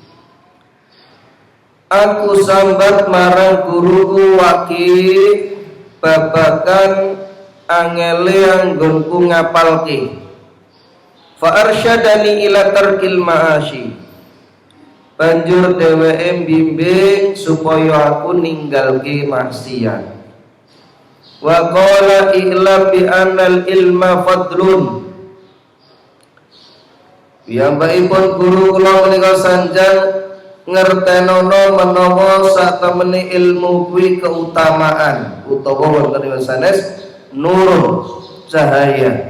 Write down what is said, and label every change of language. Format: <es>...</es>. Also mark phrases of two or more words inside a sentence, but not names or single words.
<jv>Aku sambat marang guruku Waqi babakan angele anggonku ngapalke.</jv> <ar>Fa arsyadani ila tarkil ma'asyi.</ar> <jv>Banjur dheweke bimbing supaya aku ninggalke maksiat.</jv> <ar>Wa qala i'lam bi annal ilma fadlun.</ar> <jv>Piyambakipun guru kula menika sanjang ngertenono menawa satemene ilmu kuwi keutamaan utawa wonten sanes nur cahaya.</jv>